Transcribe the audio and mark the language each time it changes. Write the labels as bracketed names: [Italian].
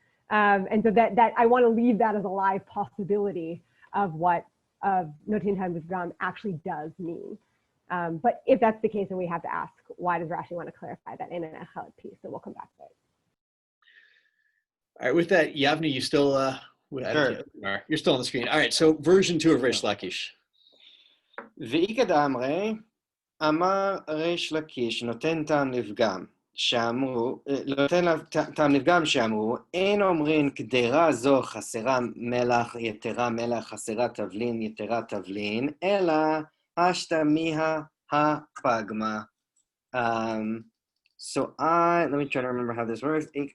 [English] And so that I want to leave that as a live possibility of what Notin Time Gam actually does mean. But if that's the case, then we have to ask, why does Rashi want to clarify that in an echelot piece? So we'll come back to it. All right, with that, Yavni, you still, Sure. You're still on the screen. All right, so version 2 of Reish Lakish. [Aramaic] ואיכא דאמרי, [Hebrew] אמר ריש לקיש נותן טעם לפגם, נותן טעם לפגם שאמרו, אין אומרים קדרה זו חסרה מלח יתרה מלח חסרה תבלין יתרה תבלין, אלא השתמיה הפגמה. [English] So let me try to remember how this works.